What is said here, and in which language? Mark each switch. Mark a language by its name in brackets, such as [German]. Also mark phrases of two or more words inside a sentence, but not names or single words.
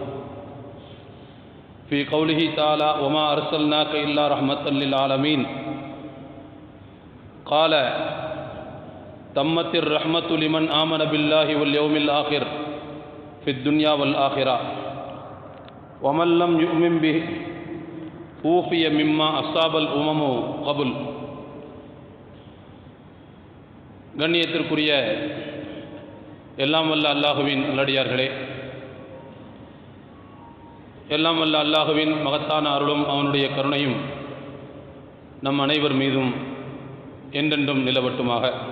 [Arabic] في قوله تعالى: وما أرسلناك إلا رحمة للعالمين، قال: تمت الرحمة لمن آمن بالله واليوم الآخر في الدنيا والآخرة، ومن لم يؤمن به أوفي مما أصاب الأمم قبل. [Tamil] கண்ணியத்திற்குரிய எல்லாம் வல்ல அல்லாஹுவின் நல்லடியார்களே, எல்லாம் வல்ல அல்லாஹுவின் மகத்தான அருளும் அவனுடைய கருணையும் நம் அனைவர் மீதும் என்றென்றும் நிலவட்டுமாக.